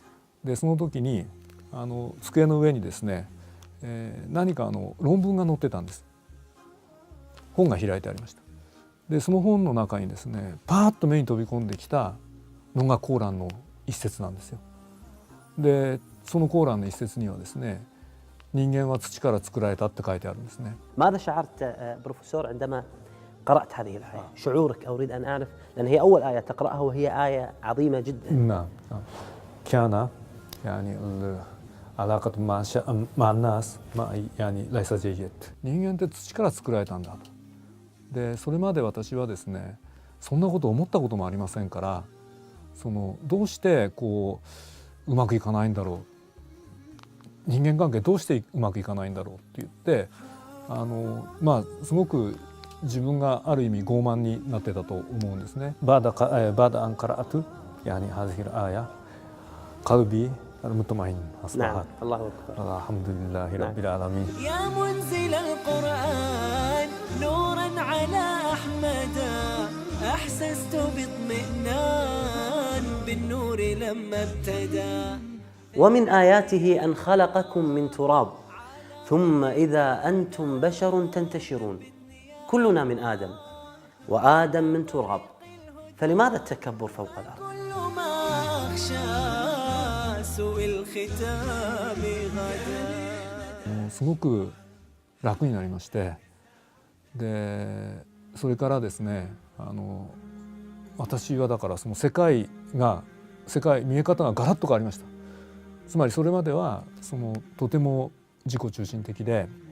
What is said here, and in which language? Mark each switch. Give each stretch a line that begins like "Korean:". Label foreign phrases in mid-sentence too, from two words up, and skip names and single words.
Japanese: でその時に机の上にですね、何か論文が載ってたんです。本が開いてありました。でその本の中にですね、パーッと目に飛び込んできたのがコーランの一節なんですよ。でそのコーランの一節にはですね、人間は土から作られたって書いてあるんですね。
Arabic: ماذا شعرت بروفيسور عندما قرأت هذه الآية؟ شعورك أريد أن أعرف، لأن هي أول آية تقرأها وهي آية عظيمة جدا. نعم. كان يعني العلاقة مع الناس يعني ليس جيد.
Japanese: 人間って土から作られたんだと。でそれまで私はですね、そんなこと思ったこともありませんから、どうしてうまくいかないんだろう、人間関係どうしてうまくいかないんだろうって言って、すごく自分がある意味傲慢になってたと思うんですね。
Arabic: バダアンカラアト يعني هذه الآية قلبي المطمئن أصبحت. نعم. الله أكبر. الحمد لله رب العالمين. يا منزل القرآن نورا على أحمد، أحسست باطمئنان بالنور لما ابتدى. ومن آياته أن خلقكم من تراب ثم إذا أنتم بشر تنتشرون. كلنا من آدم وآدم من تراب، فلماذا التكبر فوق الأرض؟ كل ما أخشى سوء الختام غدا.
Japanese: すごく楽になりまして、でそれからですね、私はだからその世界見え方がガラッと変わりました。つまりそれまではとても自己中心的で、